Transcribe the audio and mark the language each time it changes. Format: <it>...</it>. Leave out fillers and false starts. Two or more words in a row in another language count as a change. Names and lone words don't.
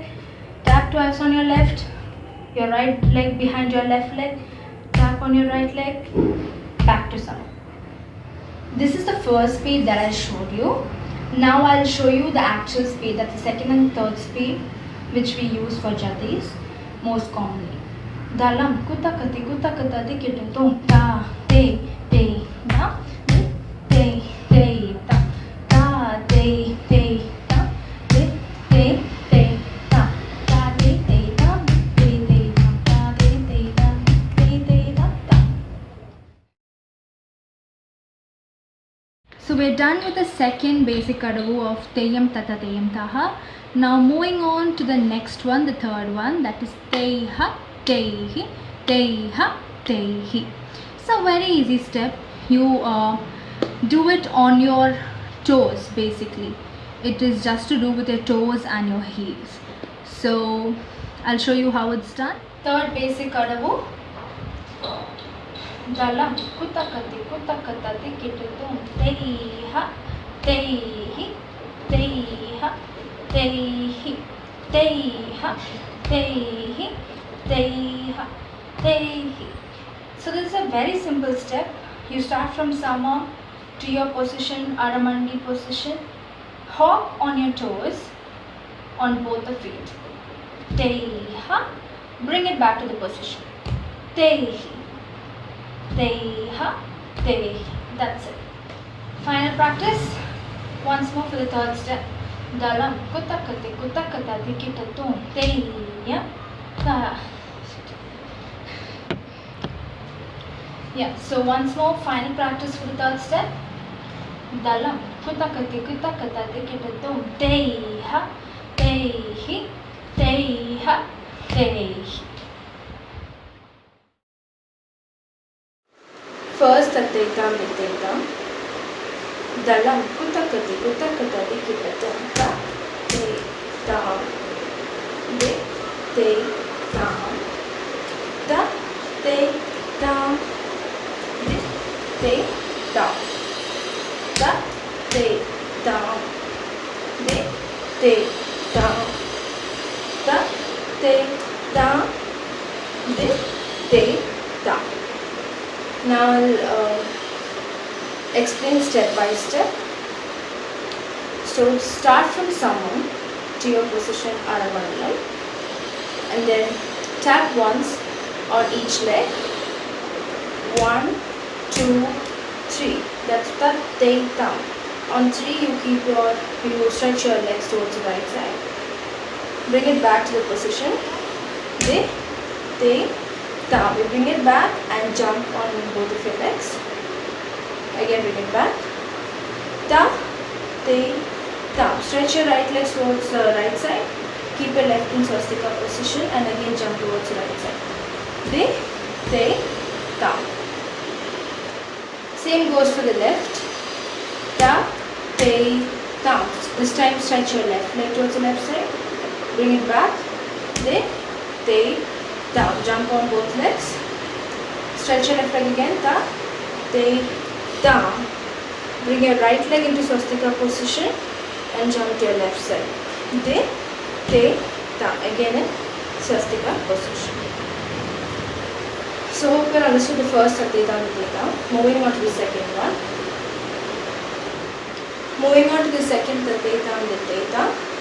<en>Tap twice on your left, your right leg behind your left leg, tap on your right leg, back to summer. This is the first speed that I showed you. Now I'll show you the actual speed, that's the second and third speed which we use for jatis most commonly. Dalam kutakati kutakatati kitatum ta te te da te te ta ta te te ta te te te ta ta te te ta te te ta ta te te ta te te ta ta. So we're done with the second basic kadavu of Teyam Tata Teyam Taha. Now moving on to the next one, the third one, that is Teha Tehi Teha Tehi. It's a very easy step. You do it on your toes basically. It is just to do with your toes and your heels. So I'll show you how it's done. Third basic kadavu. Dalam kutakati kutakatati kitatum teha tehi teha tehi teha tehi teha tehi. So this is a very simple step. You start from Sama to your position, Aramandi position. Hop on your toes on both the feet. Teha. Bring it back to the position. Tehi. Teha, tehi. That's it. Final practice. Once more for the third step. Dalam kutakati kutakatati kitatum teya ta. Yeah, so once more final practice for the third step. Dalam kutakati kutakatati kitatum teha tehi teha tehi. First Tattaitam Nittaitam. Dalam kutakati kutakatati kitatam ta te tam de te tam da te tam de te tam da te tam de te tam da te tam de te tam. Now I'll explain step by step. So start from Sama to your position Aravanalam and then tap once on each leg. 1, 2, 3. That's the te tam. On 3 you stretch your legs towards the right side. Bring it back to the position. De te tam. You bring it back and jump on both of your legs. Again bring it back. Ta, te, tam. Stretch your right legs towards the right side. Keep your left in swastika position and again jump towards the right side. De, te, tam. Same goes for the left. Ta, te, tam. This time stretch your left leg towards the left side. Bring it back. De, te, tam. Jump on both legs. Stretch your left leg again. Ta, te, tam. Bring your right leg into swastika position and jump to your left side. De, te, tam. Again in swastika position. So hope you understood the first Tattaitam Nittaitam. Moving on to the second one. Moving on to the second Tattaitam Nittaitam.</en>